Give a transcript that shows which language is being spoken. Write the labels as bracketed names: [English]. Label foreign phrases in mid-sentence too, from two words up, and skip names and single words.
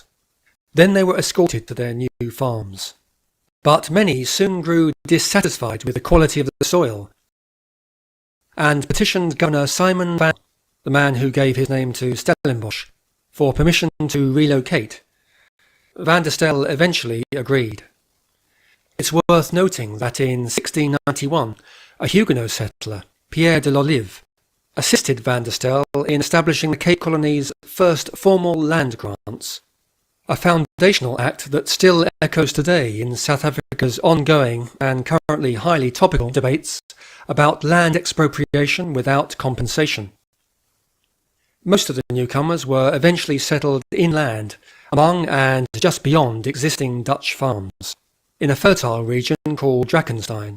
[English] Then they were escorted to their new farms. But many soon grew dissatisfied with the quality of the soil and petitioned Governor Simon van, the man who gave his name to Stellenbosch, for permission to relocate. Van der Stel eventually agreed. It's worth noting that in 1691, a Huguenot settler, Pierre de l'Olive, assisted van der Stel in establishing the Cape Colony's first formal land grants, a foundational act that still echoes today in South Africa's ongoing and currently highly topical debates about land expropriation without compensation. Most of the newcomers were eventually settled inland, among and just beyond existing Dutch farms, in a fertile region called Drakenstein.